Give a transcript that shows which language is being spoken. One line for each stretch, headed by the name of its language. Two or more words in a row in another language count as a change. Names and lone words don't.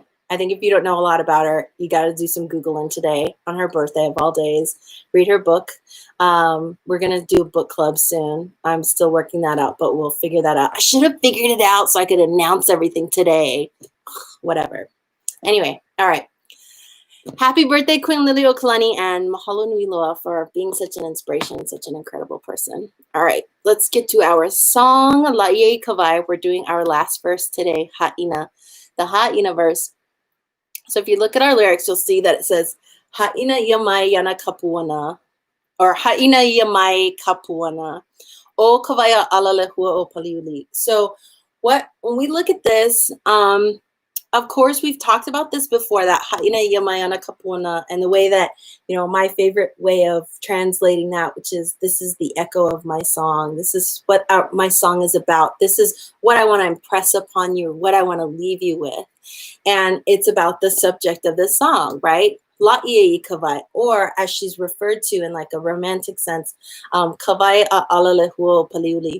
English: I think if you don't know a lot about her, you got to do some Googling today on her birthday of all days. Read her book. We're going to do a book club soon. I'm still working that out, but we'll figure that out. I should have figured it out so I could announce everything today. Whatever. Anyway, all right. Happy birthday, Queen Liliuokalani, and
Hawaiian: mahalo nui loa
English: for being such an inspiration, such an incredible person. All right, let's get to our song, La ieikawai. We're doing our last verse today, ʻaina, the ʻaina verse. So if you look at our lyrics, you'll see that it says,
Hawaiian: ʻaina ia mai yana kapuana, or ʻaina ia mai kapuana, o kawaia ala lehua o paliuli.
English: So when we look at this, of course, we've talked about this before, that
Hawaiian: haina ia mai ana kapuna,
English: and the way that, my favorite way of translating that, which is, this is the echo of my song. This is what my song is about. This is what I want to impress upon you, what I want to leave you with. And it's about the subject of the song, right? La ieikawai, or as she's referred to in like a romantic sense,
Hawaiian: kawai a ala lehuo paliuli.